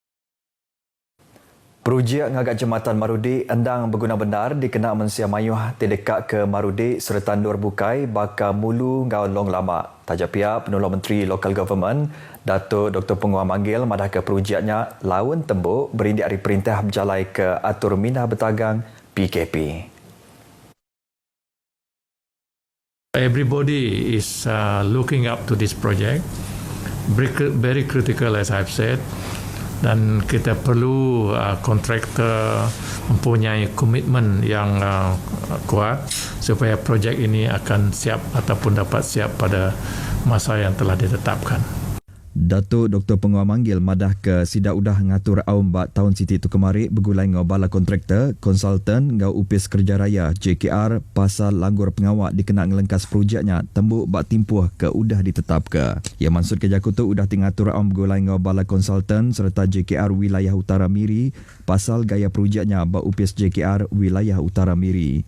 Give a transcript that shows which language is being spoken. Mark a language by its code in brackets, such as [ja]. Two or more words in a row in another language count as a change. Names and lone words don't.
[iba] Projek ngagak Jambatan Marudi endang berguna benar dikena mensia mayuh terdekat ke Marudi serta Nur Bukai baka mulu ngau long lama. Taja pihak penolong Menteri Local Government Datuk Dr. Penguam Manggil madah ke projeknya lawan tembuk berindik hari perintah berjalai ke atur minah bertagang PKP. [en] Everybody is looking up to this project. Very critical as I've said. [ms] Dan kita perlu kontraktor mempunyai komitmen yang kuat supaya projek ini akan siap ataupun dapat siap pada masa yang telah ditetapkan. [iba] Datuk Dr. Penguam Manggil madah ke sidak udah ngatur aum bak tahun siti tu kemari bergulai ngau bala kontraktor, konsultan ngau upis kerja raya JKR pasal langgur pengawak dikena ngelengkas projeknya tembuk bak timpuh ke udah ditetap ke. Ia maksud ke Jakutu udah tingatur aum bergulai ngau bala konsultan serta JKR wilayah Utara Miri pasal gaya projeknya bak upis JKR wilayah Utara Miri.